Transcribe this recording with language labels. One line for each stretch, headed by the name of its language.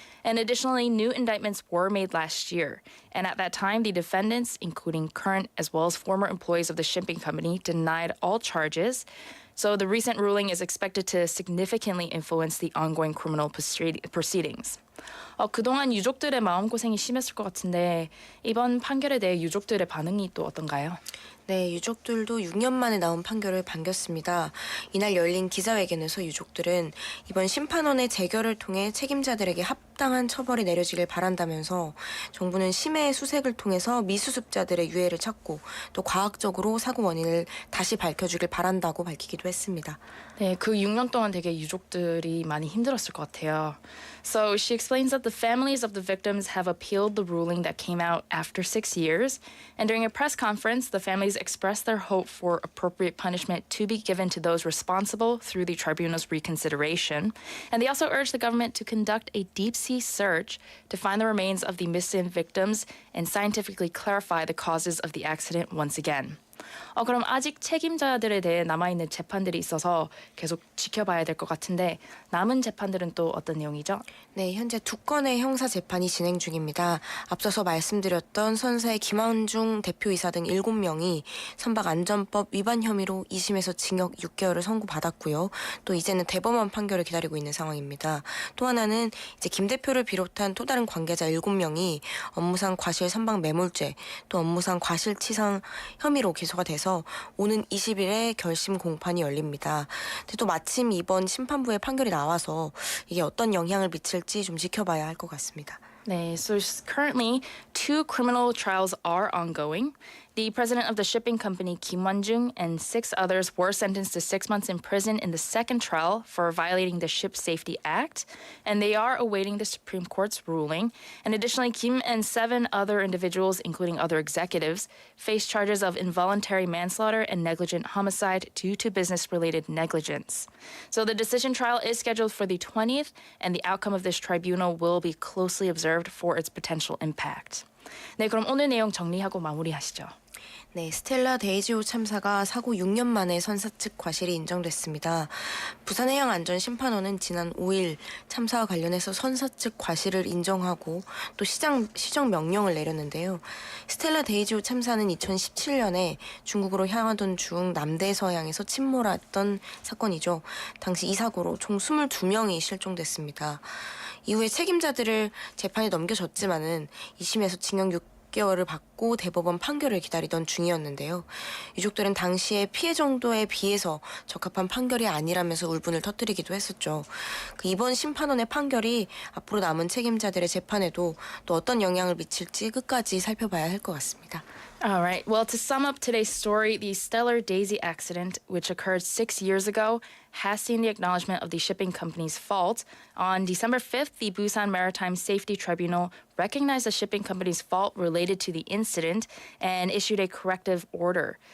English: And additionally, new indictments were made last year. And at that time, the defendants, including current as well as former employees of the shipping company, denied all charges. So the recent ruling is expected to significantly influence the ongoing criminal proceedings.
Korean: 그동안 유족들의 마음고생이 심했을 것 같은데 이번 판결에 대해 유족들의 반응이 또 어떤가요? 네, 유족들도 6년 만에 나온 판결을 반겼습니다. 이날 열린 기자회견에서 유족들은 이번 심판원의 재결을 통해 책임자들에게 합당한 처벌이 내려지길 바란다면서 정부는 심해의 수색을 통해서 미수습자들의 유해를 찾고 또 과학적으로 사고 원인을 다시 밝혀주길 바란다고 밝히기도 했습니다. 네, 그 6년 동안 되게 유족들이 많이 힘들었을 것 같아요.
English: So she explains that the families of the victims have appealed the ruling that came out after 6 years. And during a press conference, the families expressed their hope for appropriate punishment to be given to those responsible through the tribunal's reconsideration. And they also urged the government to conduct a deep-sea search to find the remains of the missing victims and scientifically clarify the causes of the accident once again.
Korean: 그럼 아직 책임자들에 대해 남아있는 재판들이 있어서 계속 지켜봐야 될 것 같은데 남은 재판들은 또 어떤 내용이죠? 네, 현재 2건의 형사 재판이 진행 중입니다. 앞서서 말씀드렸던 선사의 김한중 대표이사 등 7명이 선박안전법 위반 혐의로 2심에서 징역 6개월을 선고받았고요. 또 이제는 대법원 판결을 기다리고 있는 상황입니다. 또 하나는 이제 김 대표를 비롯한 또 다른 관계자 7명이 업무상 과실 선박 매몰죄 또 업무상 과실치상 혐의로 기소가 돼서 오는 20일에 결심 공판이 열립니다. 근데 또 마침 이번 심판부의 판결이 나와서 이게 어떤 영향을 미칠지 좀 지켜봐야 할 것 같습니다. 네,
English: so currently 2 criminal trials are ongoing. The president of the shipping company, Kim Won-jung, and 6 others were sentenced to 6 months in prison in the second trial for violating the Ship Safety Act, and they are awaiting the Supreme Court's ruling. And additionally, Kim and 7 other individuals, including other executives, face charges of involuntary manslaughter and negligent homicide due to business-related negligence. So the decision trial is scheduled for the 20th, and the outcome of this tribunal will be closely observed for its potential impact.
Korean: 네, 그럼 오늘 내용 정리하고 마무리하시죠. 네, 스텔라 데이지호 참사가 사고 6년 만에 선사 측 과실이 인정됐습니다. 부산해양안전심판원은 지난 5일 참사와 관련해서 선사 측 과실을 인정하고 또 시정 명령을 내렸는데요. 스텔라 데이지호 참사는 2017년에 중국으로 향하던 중 남대서양에서 침몰했던 사건이죠. 당시 이 사고로 총 22명이 실종됐습니다. 이후에 책임자들을 재판에 넘겨졌지만은 2심에서 징역 6개월을 받고 대법원 판결을 기다리던 중이었는데요. 유족들은 당시의 피해 정도에 비해서 적합한 판결이 아니라면서 울분을 터뜨리기도 했었죠. 이번 심판원의 판결이 앞으로 남은 책임자들의 재판에도 또 어떤 영향을 미칠지 끝까지 살펴봐야 할 것 같습니다.
English: All right. Well, to sum up today's story, the Stellar Daisy accident, which occurred 6 years ago, has seen the acknowledgement of the shipping company's fault. On December 5th, the Busan Maritime Safety Tribunal recognized the shipping company's fault related to the incident and issued a corrective order.